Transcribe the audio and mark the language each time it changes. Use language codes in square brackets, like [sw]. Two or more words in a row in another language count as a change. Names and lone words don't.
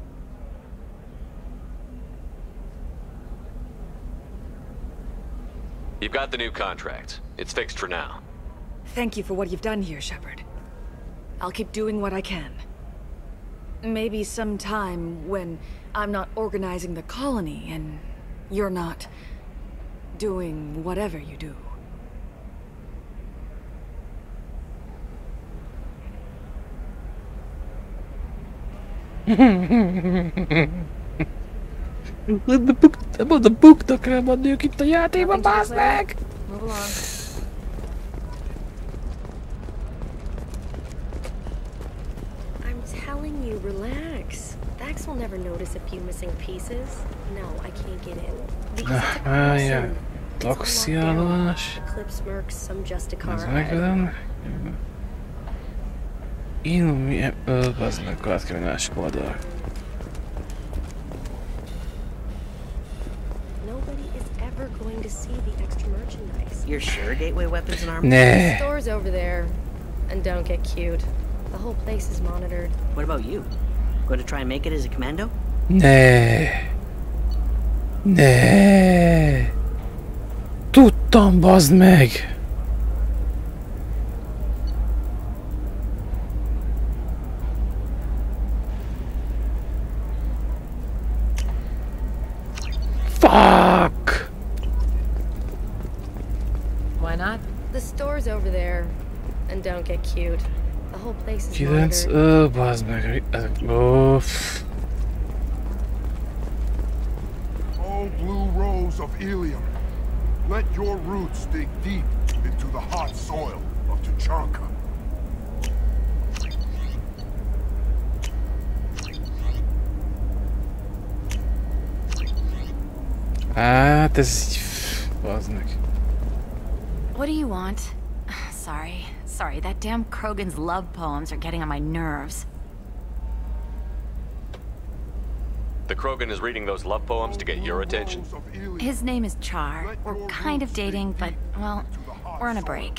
[en] You've got the new contract. It's fixed for now. Thank you for what you've done here, Shepard. I'll keep doing what I can. Maybe sometime when I'm not organizing the colony and you're not doing whatever you do. [hu] A buknak kell mondjuk itt a játékban, bázd meg! [en] Move along. I'm telling you, relax. Vax will never notice a few missing pieces. No, I can't get in. Because it's a [hu] Várjál, taxiállomás. [en] Eclipse Mercs, some Justicar. [hu] Ez megvan. Én bazd meg, át kell menni másik oldalra. [en] Nobody is ever going to see the extra merchandise. You're sure Gateway Weapons and Armor? The store's over there. And don't get cute. The whole place is monitored. What about you? Going to try and make it as a commando? [hu] Ne. Tudtam, bazd meg! [en] Fuck! Why not? The store's over there. And don't get cute. The whole place is 9, monitored. [hu] bazd meg. Uff. [en] Oh, blue rose of Ilium, let your roots dig deep into the hot soil of Tuchanka. [hu] Hát ez... bazd meg. [en] What do you want? Sorry, that damn Krogan's love poems are getting on my nerves. The Krogan is reading those love poems to get your attention? His name is Char. We're kind of dating, but, well, we're on a break.